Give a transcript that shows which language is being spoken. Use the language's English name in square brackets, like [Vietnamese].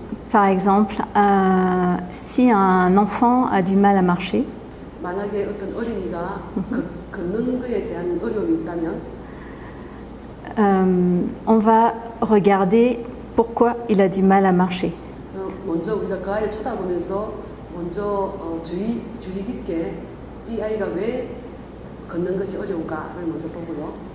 [French] Par exemple, si un enfant a du mal à marcher, [Korean] 만약에 어떤 어린이가 걷는 것에 대한 어려움이 있다면, [French] on va regarder pourquoi il a du mal à marcher. [Korean] 먼저 우리가 그 아이를 쳐다보면서 먼저 주의 깊게 이 아이가 왜 걷는 것이 어려운가를 먼저 보고요.